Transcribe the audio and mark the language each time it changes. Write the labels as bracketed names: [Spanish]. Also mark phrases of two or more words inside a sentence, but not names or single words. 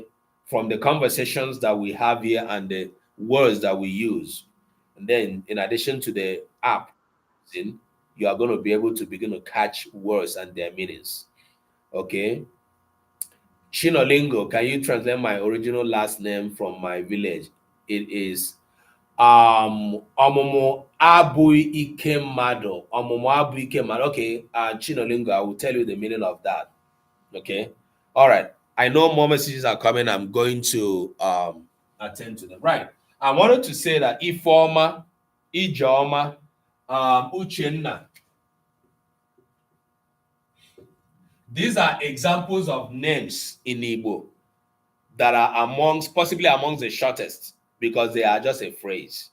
[English] From the conversations that we have here and the words that we use. And then in addition to the app, you are going to be able to begin to catch words and their meanings. Okay. Chinolingo, can you translate my original last name from my village? It is Omomo Abui Ike Mado. Omomo Abui Ike Mado. Okay, Chinolingo, I will tell you the meaning of that. Okay. All right. I know more messages are coming. I'm going to attend to them. Right. I wanted to say that Ifeoma, Ijeoma, Uchenna. These are examples of names in Igbo that are possibly amongst the shortest because they are just a phrase.